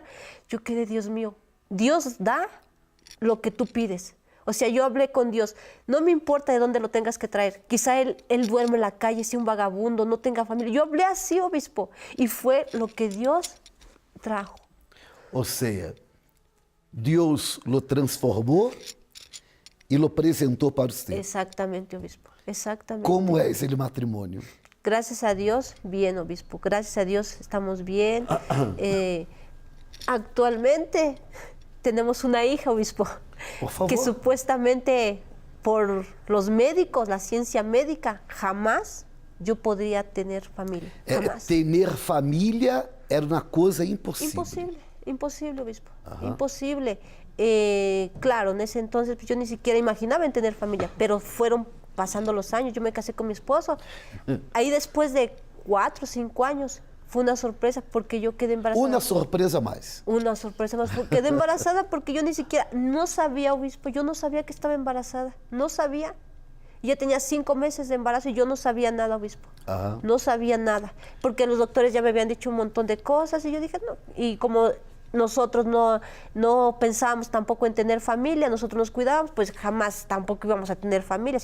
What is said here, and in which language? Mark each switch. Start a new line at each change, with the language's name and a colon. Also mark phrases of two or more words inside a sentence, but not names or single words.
Spanish: Yo quedé, Dios mío, Dios da lo que tú pides. O sea, yo hablé con Dios, no me importa de dónde lo tengas que traer. Quizá él duerme en la calle, sea un vagabundo, no tenga familia. Yo hablé así, obispo, y fue lo que Dios trajo.
Portuguese: Ou seja, Deus lo transformou e lo apresentou para você.
Spanish: Exactamente, obispo. Exactamente.
Portuguese: Como é esse matrimônio?
Spanish: Gracias a Dios, bien, obispo. Gracias a Dios estamos bien. Actualmente tenemos una hija, obispo, Por favor. que supuestamente por los médicos, la ciencia médica, jamás yo podría tener familia. Jamás.
Portuguese: Ter família era uma coisa impossível.
Spanish: Imposible, imposible, obispo. Imposible. Claro, en ese entonces pues, yo ni siquiera imaginaba en tener familia, pero fueron pasando los años. Yo me casé con mi esposo. Ahí después de 4 o 5 años fue una sorpresa porque yo quedé embarazada.
Portuguese: Uma surpresa mais.
Spanish: Una sorpresa más. Quedé embarazada porque yo ni siquiera, no sabía, obispo, yo no sabía que estaba embarazada. No sabía. Ya tenía 5 meses de embarazo y yo no sabía nada, obispo. Ajá. No sabía nada. Porque los doctores ya me habían dicho un montón de cosas y yo dije, no. Y como nosotros no pensábamos tampoco en tener familia, nosotros nos cuidábamos, pues jamás tampoco íbamos a tener familia.